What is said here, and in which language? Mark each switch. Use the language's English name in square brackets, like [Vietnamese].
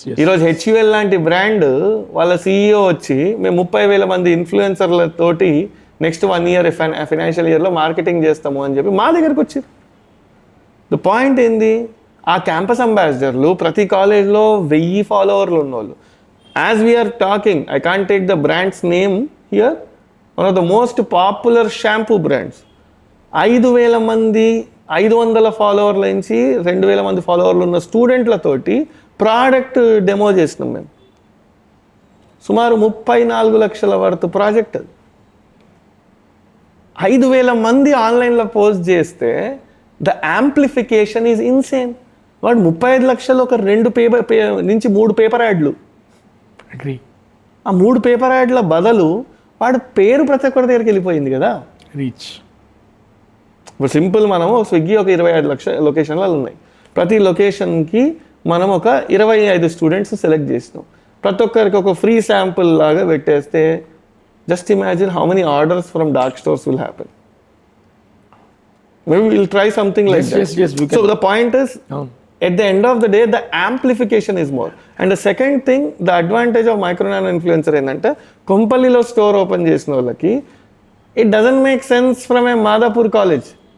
[Telugu] ఈరోజు హెచ్యుఎల్ లాంటి బ్రాండ్ వాళ్ళ CEO వచ్చి మేము 30,000 మంది ఇన్ఫ్లుయెన్సర్లతోటి నెక్స్ట్ 1 year ఫైనాన్షియల్ ఇయర్లో మార్కెటింగ్ చేస్తాము అని చెప్పి మా దగ్గరకు వచ్చారు. ద పాయింట్ ఏంది, ఆ క్యాంపస్ అంబాసిడర్లు ప్రతి కాలేజ్లో 1000 ఫాలోవర్లు ఉన్నోళ్ళు. [English] As we are talking, I can't take the brand's name here, one of the most popular shampoo brands. [Telugu] 5,000 మంది 500 ఫాలోవర్ల నుంచి 2,000 మంది ఫాలోవర్లు ఉన్న స్టూడెంట్లతోటి ప్రోడక్ట్ డెమో చేసినాం మేము. సుమారు 34 లక్షల వర్త్ ప్రాజెక్ట్ అది. 5,000 మంది ఆన్లైన్లో పోస్ట్ చేస్తే [English] The amplification is insane. [Telugu] వాడు 35 లక్షలు ఒక 2 నుంచి 3 పేపర్ యాడ్లు. [English] Agree. [Telugu] ఆ 3 పేపర్ యాడ్ల బదులు వాడు పేరు ప్రతి ఒక్కరి దగ్గరికి వెళ్ళిపోయింది కదా. [English] Reach. [Telugu] ఇప్పుడు సింపుల్, మనము స్విగ్గీ ఒక 25 లక్షల లొకేషన్లు ఉన్నాయి. ప్రతి లొకేషన్కి మనం ఒక 25 స్టూడెంట్స్ సెలెక్ట్ చేసినాం. ప్రతి ఒక్కరికి ఒక ఫ్రీ శాంపుల్ లాగా పెట్టేస్తే [English] Just imagine how many orders from dark stores will happen. Maybe we'll try something like that. Yes, we can. So the point is, at the end of the day, the amplification is more. And the second thing, the advantage of micro nano influencer [Telugu] ఏంటంటే కొంపల్లిలో store open చేసిన వాళ్ళకి [English] it doesn't make sense from a Madhapur college.